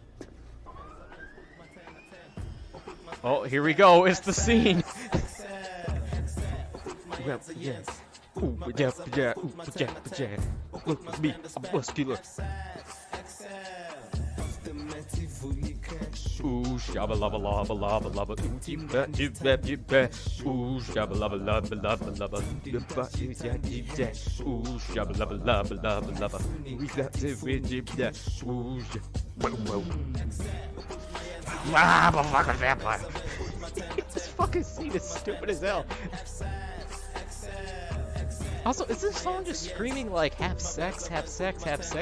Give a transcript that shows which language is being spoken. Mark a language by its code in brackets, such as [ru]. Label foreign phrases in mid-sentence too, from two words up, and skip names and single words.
[en] Oh, here we go, it's the scene! Look at me, I'm muscular. Ooh, shabba lava lava lava lava. Ooh, shabba lava lava lava lava. Ooh, shabba lava lava lava lava. Ah, I'm a fucking vampire. This fucking scene is stupid as hell. Also, is this song just screaming like have sex, have sex, have sex?